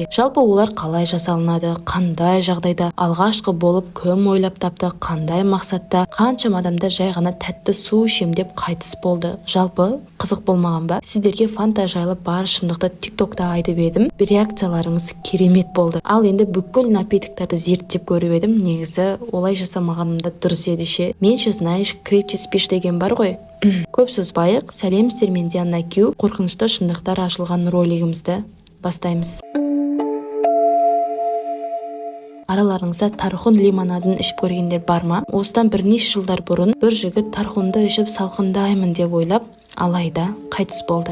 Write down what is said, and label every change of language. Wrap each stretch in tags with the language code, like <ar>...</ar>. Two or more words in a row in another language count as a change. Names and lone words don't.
<kk>Жалпы олар қалай жасалынады, қандай жағдайда алғашқы болып кім ойлап тапты, қандай мақсатта, қаншама адамдар жай ғана тәтті су ішем деп қайтыс болды. Жалпы қызық болмаған ба? Сіздерге фанта жайлы бар шындықты тиктокта айтып едім, реакцияларыңыз керемет болды. Ал енді бүкіл напитоктарды зерттеп көріп едім, негізі олай жасамағанымда дұрыс еді ше.</kk> <ru>Менше знаешь, крепче спишь</ru> <kk>деген бар ғой. Көп созбайық, сәлем мен Диана Кю, қорқынышты шындықтар ашылған ролигімізді бастаймыз. Араларыңызда тархун лимонадын ішіп көргендер бар ма? Осыдан бірнеше жылдар бұрын бір жігіт тархунды ішіп салқындаймын деп ойлап, алайда қайтыс болды.</kk>